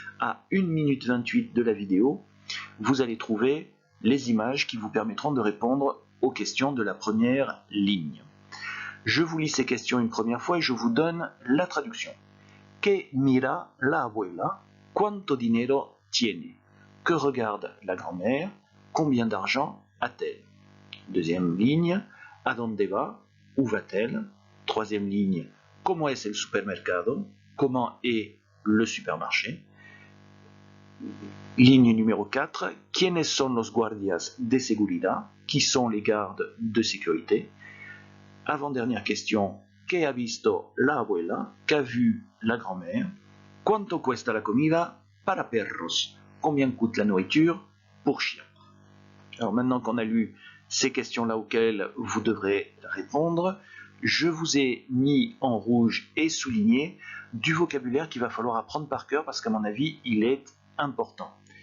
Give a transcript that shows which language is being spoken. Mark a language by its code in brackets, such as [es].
[fr] À 1 minute 28 de la vidéo, vous allez trouver les images qui vous permettront de répondre aux questions de la première ligne. Je vous lis ces questions une première fois et je vous donne la traduction. [es] Que mira la abuela? Cuánto dinero tiene? [fr] Que regarde la grand-mère? Combien d'argent a-t-elle? Deuxième ligne, [es] ¿a dónde va? [fr] Où va-t-elle? Troisième ligne, [es] ¿cómo es el supermercado? [fr] Comment est le supermarché? Ligne numéro 4, [es] ¿quiénes son los guardias de seguridad? [fr] Qui sont les gardes de sécurité? Avant-dernière question, [es] ¿qué ha visto la abuela? [fr] Qu'a vu la grand-mère? [es] ¿Cuánto cuesta la comida para perros? [fr] Combien coûte la nourriture pour chiens? Alors maintenant qu'on a lu ces questions-là auxquelles vous devrez répondre, je vous ai mis en rouge et souligné du vocabulaire qu'il va falloir apprendre par cœur parce qu'à mon avis, il est important.